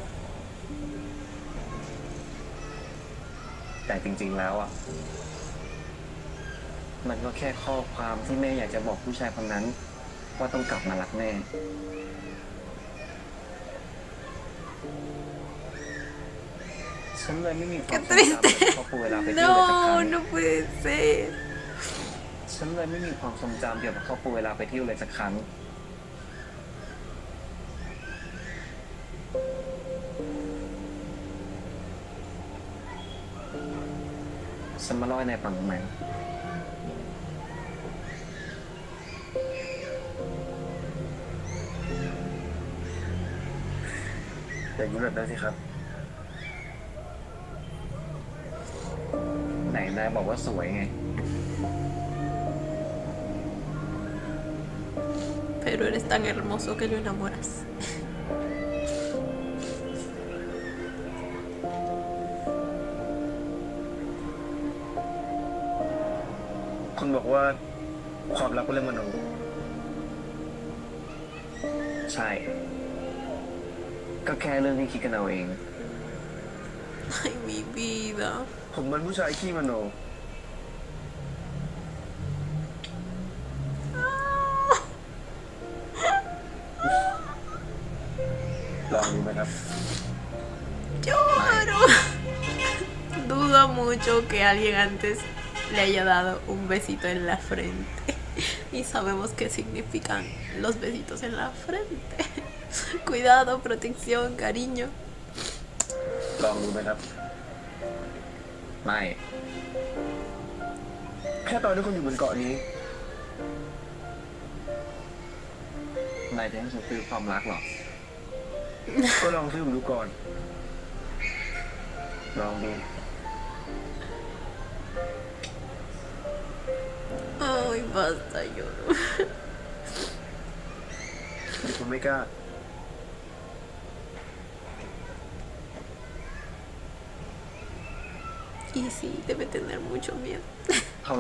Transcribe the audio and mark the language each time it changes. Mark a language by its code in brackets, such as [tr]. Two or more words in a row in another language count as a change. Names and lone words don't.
[th] แต่จริงๆแล้วอ่ะ มันก็แค่ข้อความที่แม่อยากจะบอกผู้ชายคนนั้น ว่าต้องกลับมารักแม่ ฉันเลยไม่มีความทรงจำกับครอบครัวเวลาไปเที่ยวเลยสักครั้ง [es] No, no puede ser. [th] ฉันเลยไม่มีความทรงจำเกี่ยวกับครอบครัวเวลาไปเที่ยวเลยสักครั้ง ฉันมาล่อยในปังแมง แต่ยิ้มแบบนั้นสิครับ ไหนนายบอกว่าสวยไง [es] Pero eres tan hermoso que lo enamoras. [th] คุณบอกว่าความรักเป็นเรื่องมโน ใช่ ก็แค่เรื่องที่คิดกันเอาเอง [es] Ay, mi vida. [th] ผมมันผู้ชายขี้มโน ลองดูไหมครับ [es] Lloro. Dudo mucho que alguien antes le haya dado un besito en la frente. Y sabemos qué significan los besitos en la frente. Cuidado, protección, cariño. [th] ลองดูไหมครับ ไม่ แค่ตอนที่คุณอยู่บนเกาะนี้ นายจะให้ฉันซื้อความรักเหรอ ก็ลองซื้อผมดูก่อน ลองดู [es] Ay, basta, lloro. [th] แต่ผมไม่กล้า [es] Y sí, debe tener mucho miedo. [th] เท่าไหร่